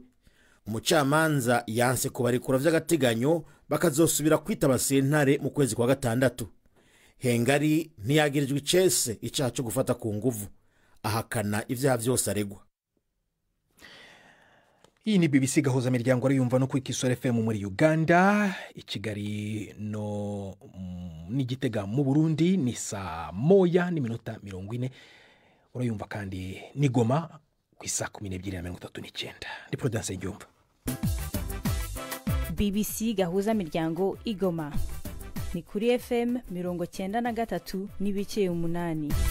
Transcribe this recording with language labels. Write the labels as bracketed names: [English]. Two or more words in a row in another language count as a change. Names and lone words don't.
[Rundi] Umucamanza yanse kubarekura vy'agateganyo bakazosubira kwitaba sentare mu kwezi kwa gatandatu. Hengari ntiyagirijwe icese icaha cyo gufata ku nguvu, ahakana ivyaha vyose aregwa. Iyi ni BBC gahuza miryango ariyumva no kwikisora FM muri Uganda, i Kigali no n'Igitega mu Burundi ni saa 1:40. Urayumva kandi ni Goma ku isaa 12:39. Ni Prudence Njumva. BBC gahuza miryango igoma ni kuri FM 93.8.